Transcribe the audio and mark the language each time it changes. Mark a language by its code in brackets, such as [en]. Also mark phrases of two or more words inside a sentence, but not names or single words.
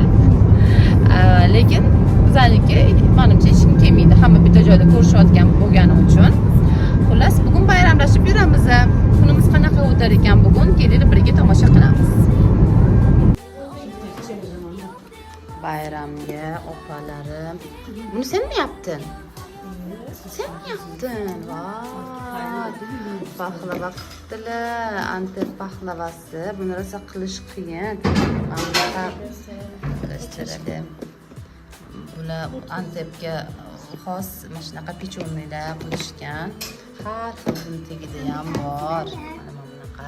[uz] Lekin bizaniki menimcha hech kim kelmaydi. Hamma bitta joyda ko'rishayotgan bo'lgani uchun. Xullas, bugun bayramlashib yuramiz. Kunimiz qanaqa o'tar ekan bugun? Kelinglar birga tomosha qilamiz. Bayramga opalarim. [tr] Bunu sen mi yaptın? Sen mi yaptın? [uz] Vay. Baklava qildilar. Antep baklavasi. Buni rosa qilish qiyin. Mana qilishtiradi. Bular Antepga xos mana shunaqa pechonnilar qilishgan. Har xil tegida ham bor. Mana bunaqa.